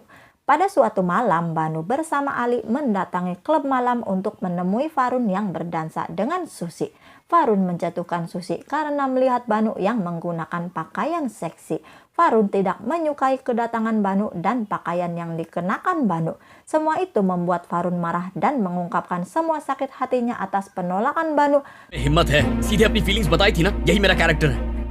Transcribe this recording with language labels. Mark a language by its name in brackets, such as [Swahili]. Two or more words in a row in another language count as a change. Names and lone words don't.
[Indonesian] Pada suatu malam, Banu bersama Ali mendatangi klub malam untuk menemui Varun yang berdansa dengan Susi. Varun menjatuhkan Susi karena melihat Banu yang menggunakan pakaian seksi. Varun tidak menyukai kedatangan Banu dan pakaian yang dikenakan Banu. Semua itu membuat Varun marah dan mengungkapkan semua sakit hatinya atas penolakan Banu. [Hindi] हिम्मत है सीधे अपनी फीलिंग्स बताई थी ना यही मेरा कैरेक्टर है